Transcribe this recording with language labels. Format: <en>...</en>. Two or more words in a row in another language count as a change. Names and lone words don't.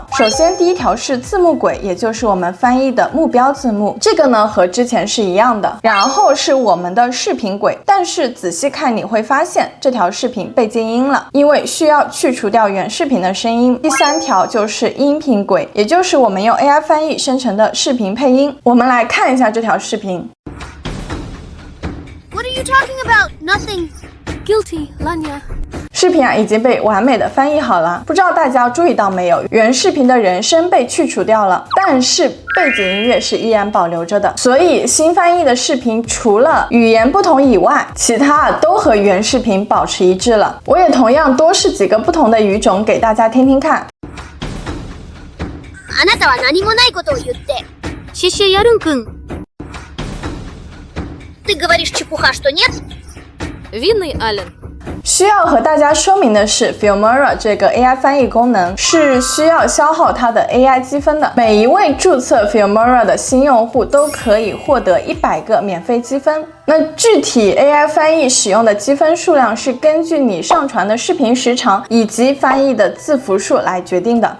<zh>首先第一条是字幕轨，也就是我们翻译的目标字幕，这个呢和之前是一样的。然后是我们的视频轨，但是仔细看你会发现这条视频被静音了，因为需要去除掉原视频的声音。第3条就是音频轨，也就是我们用 AI 翻译生成的视频配音。我们来看一下这条视频。</zh> <en>What are you talking about? Nothing. Guilty, Lanya。</en> <zh>视频已经被完美的翻译好了，不知道大家注意到没有？原视频的人声被去除掉了，但是背景音乐是依然保留着的。所以新翻译的视频除了语言不同以外，其他都和原视频保持一致了。我也同样多试几个不同的语种给大家听听看。</zh> <ja>あなたは何もないことを言って。</ja> <zh>谢谢亚伦君。</zh> <ru>Ты говоришь чепуха, что нет? Винный Ален。</ru> <zh>需要和大家说明的是 Filmora 这个 AI 翻译功能是需要消耗它的 AI 积分的。每一位注册 Filmora 的新用户都可以获得100个免费积分。那具体 AI 翻译使用的积分数量是根据你上传的视频时长以及翻译的字符数来决定的。</zh>